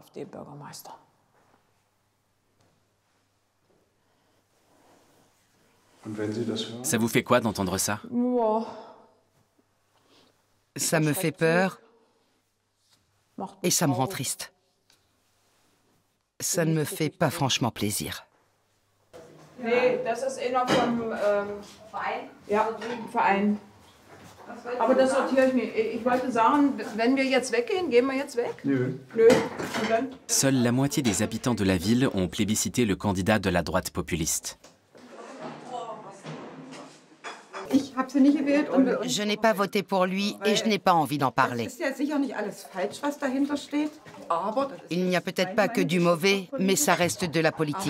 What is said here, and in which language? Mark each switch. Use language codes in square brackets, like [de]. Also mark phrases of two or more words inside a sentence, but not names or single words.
[fr] Ça vous fait quoi d'entendre ça? Ça me fait peur et ça me rend triste. Ça ne me fait pas franchement plaisir. [de] Nee, das ist einer vom Verein? Ja, Verein. Aber das sortiere ich nicht. Ich wollte sagen, wenn wir jetzt weggehen, gehen wir jetzt weg? Nö. Nö. Und dann? [fr] Seule la moitié des habitants de la ville ont plébiscité le candidat de la droite populiste. Je n'ai pas voté pour lui et je n'ai pas envie d'en parler. Il n'y a peut-être pas que du mauvais, mais ça reste de la politique.